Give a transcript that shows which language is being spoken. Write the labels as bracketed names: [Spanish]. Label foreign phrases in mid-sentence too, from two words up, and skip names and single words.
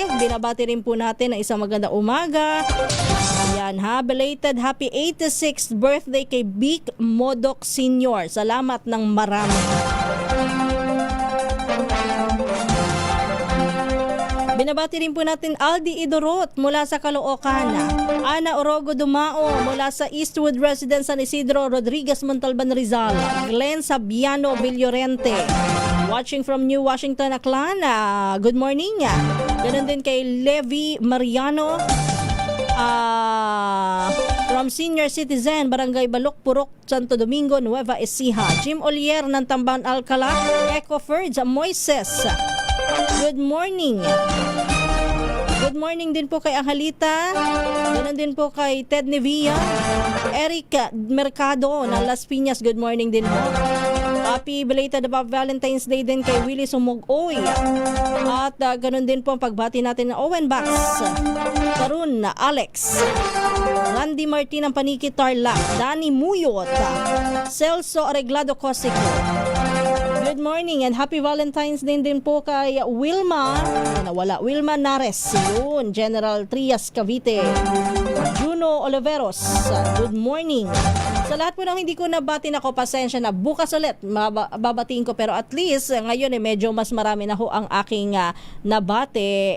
[Filipino] Binabati rin po natin na isang maganda umaga. Ayan [English] belated happy 86th birthday [Filipino] kay Vic Modok Sr. Salamat ng marami. Binabati rin po natin Aldi Idorot mula sa Caloocan, Ana Orogo Dumao mula sa Eastwood Residence San Isidro, Rodriguez Montalban, Rizal, Glenn Sabiano Villorente, [English] watching from New Washington, Aklan. Good morning. [Filipino] Ganun din kay Levi Mariano from Senior Citizen, Barangay Balok, Purok, Santo Domingo, Nueva Ecija. Jim Olier ng Tamban, Alcala. Echo Ferds, Moises. [English] Good morning. Good morning [Filipino] din po kay Angelita. Ganun din po kay Ted Nevilla. Eric Mercado ng Las Piñas. [English] Good morning [Filipino] din po. [English] Happy belated Valentine's Day [Filipino] din kay Willie Sumugoy. At ganun din po ang pagbati natin ng Owen Bax, Karun Alex, Randy Martin ng Paniki Tarlac, Danny Muyot, Celso Areglado Cosico. [English] Good morning and happy Valentine's Day [Filipino] din po kay Wilma Nares, yun, General Trias Cavite, Juno Oliveros. [English] Good morning. [Filipino] Sa lahat po ng hindi ko nabatiin ako, pasensya na. Bukas ulit babatiin ko, pero [English] at least [Filipino] ngayon medyo mas marami na ho ang aking nabate.